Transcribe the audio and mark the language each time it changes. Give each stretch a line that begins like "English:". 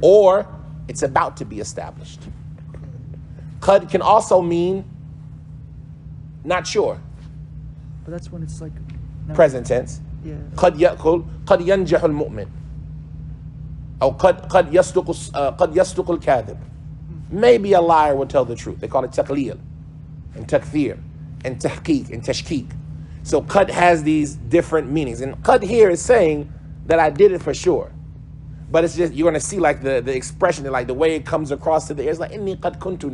English: Or it's about to be established. Qad can also mean not sure. But that's when it's like... Present tense. Yeah.
Arabic: قد ينجح المؤمن أو قد يصدق الكاذب.
English: Maybe a liar will tell the truth. They call it taqleel and takthir and tahqiq and tashkik. So qad has these different meanings. And qad here is saying that I did it for sure. But it's just, you're going to see like the expression, like the way it comes across to the ear. It's like,
Arabic: inni qad kuntu.